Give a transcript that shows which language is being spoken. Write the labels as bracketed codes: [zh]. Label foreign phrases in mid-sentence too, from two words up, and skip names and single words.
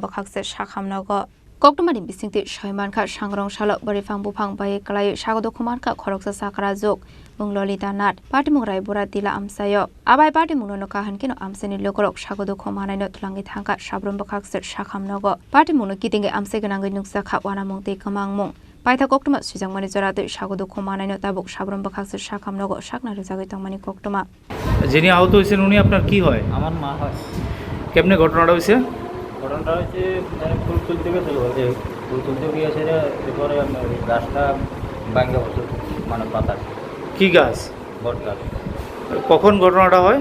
[trp] Bukhakse Sakhamnago Koktumani Bisingti Shoimankha Sangrongsalo Bwrwiphang Buphang Kwlaiwi Sago Dukhumankha Khoroksa Chakrajwk Bunglolita Nat Patimung Raibura Tila Amsayo Abai Patimung no Kahankino Amseni Lokorok Sago Dukhumanai no Tlangi Thangka Sabron Bukhakse Sakhamnago Patimung no Kitinge Amseganangi Nuksakha Wanamungti Kamangmung Paita Koktuma Sujangmani Zorate Sago Dukhumanai no Tabuk Sabron Bukhakse Sakhamnago Sakna Rizagitangmani Koktuma [bn] যিনি আহত হয়েছেন উনি আপনার কি হয়? আমার মা হয়। কেমনে ঘটনাটা হয়েছে? ঘটনাটা হচ্ছে ফুল তুলতে গেছিল, ফুল তুলতে গিয়েছে এরপরে গাছটা ভাঙে বসে মানে পাতা। কি গাছ? বট গাছ। কখন ঘটনাটা হয়?